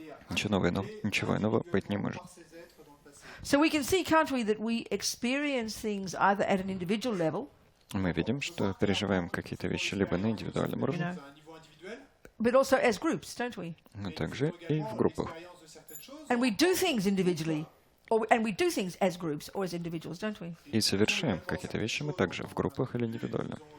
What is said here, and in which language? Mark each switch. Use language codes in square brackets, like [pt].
[ru] Ничего иного быть не может. [en] So we can see, can't we, that we experience things either at an individual level. [ru] Мы видим, что переживаем какие-то вещи либо на индивидуальном уровне, [en] but also as groups, don't we? [ru] но также и в группах. [en] And we do things individually, and we do things as groups or as individuals, don't we? [ru] И совершаем какие-то вещи мы также в группах или индивидуально.